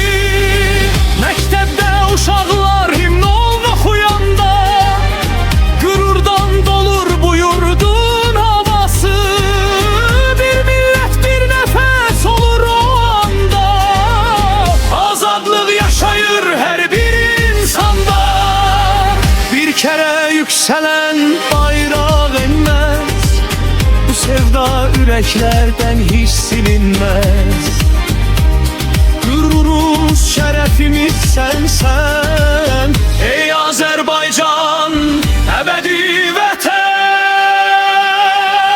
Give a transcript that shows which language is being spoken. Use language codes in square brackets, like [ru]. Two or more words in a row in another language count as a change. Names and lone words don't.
[az] Məktəbdə uşaqlar himnol oxuyanda. Gürurdan dolur bu yurdun havası. Bir millət, bir nəfəs olur o anda. Azadlıq yaşayır hər bir insanda. [tr] Bir kere yükselen bayraq enmez. [az] Bu sevda ürəklərdən [tr] hiç silinmez. Gururumuz, şerefimiz sensen ey Azerbaycan, [az] ebedi vətən.